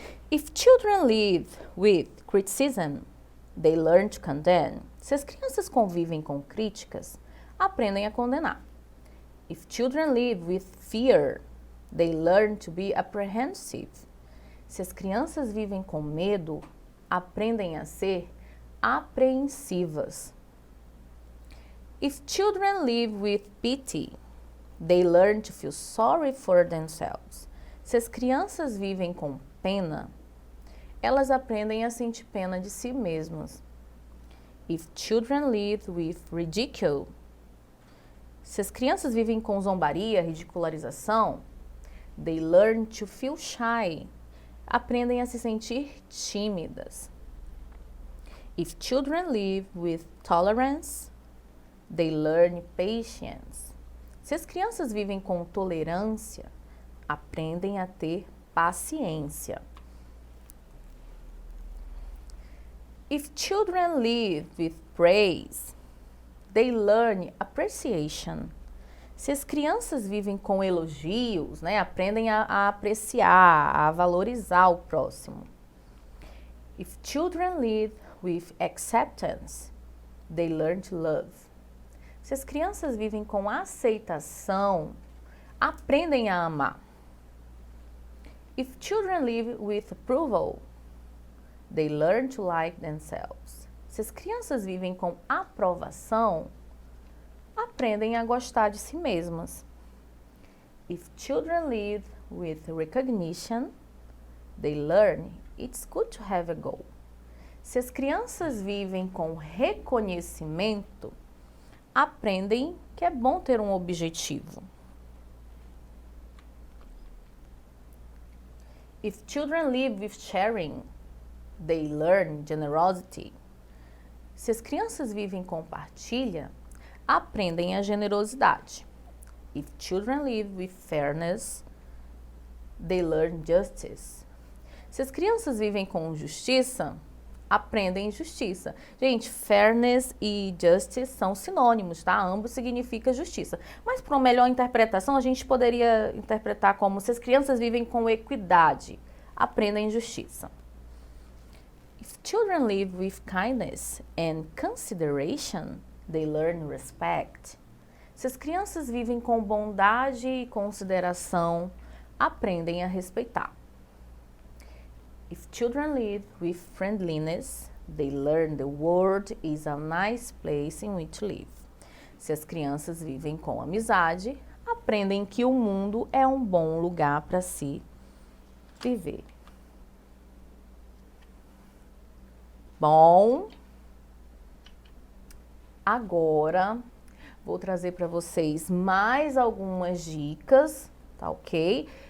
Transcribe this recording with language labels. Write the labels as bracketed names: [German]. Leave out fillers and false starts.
[English] If children live with criticism, they learn to condemn. [Portuguese] Se as crianças convivem com críticas, aprendem a condenar. [English] If children live with fear, they learn to be apprehensive. [Portuguese] Se as crianças vivem com medo, aprendem a ser apreensivas. [English] If children live with pity, they learn to feel sorry for themselves. [Portuguese] Se as crianças vivem com pena, elas aprendem a sentir pena de si mesmas. [English] If children live with ridicule, [Portuguese] se as crianças vivem com zombaria, ridicularização, [English] they learn to feel shy. [Portuguese] Aprendem a se sentir tímidas. [English] If children live with tolerance, they learn patience. [Portuguese] Se as crianças vivem com tolerância, aprendem a ter paciência. [English] If children live with praise, they learn appreciation. [Portuguese] Se as crianças vivem com elogios, né, aprendem a apreciar, a valorizar o próximo. [English] If children live with acceptance, they learn to love. [Portuguese] Se as crianças vivem com aceitação, aprendem a amar. [English] If children live with approval, they learn to like themselves. [Portuguese] Se as crianças vivem com aprovação, aprendem a gostar de si mesmas. [English] If children live with recognition, they learn it's good to have a goal. [Portuguese] Se as crianças vivem com reconhecimento, aprendem que é bom ter um objetivo. [English] If children live with sharing, they learn generosity. [Portuguese] Se as crianças vivem com partilha, aprendem a generosidade. [English] If children live with fairness, they learn justice. [Portuguese] Se as crianças vivem com justiça, aprendem justiça. Gente, fairness e justice são sinônimos, tá? Ambos significam justiça. Mas para uma melhor interpretação, a gente poderia interpretar como se as crianças vivem com equidade, aprendem justiça. [English] If children live with kindness and consideration, they learn respect. [Portuguese] Se as crianças vivem com bondade e consideração, aprendem a respeitar. [English] If children live with friendliness, they learn the world is a nice place in which to live. [Portuguese] Se as crianças vivem com amizade, aprendem que o mundo é um bom lugar para se viver. Bom, agora vou trazer para vocês mais algumas dicas, tá ok?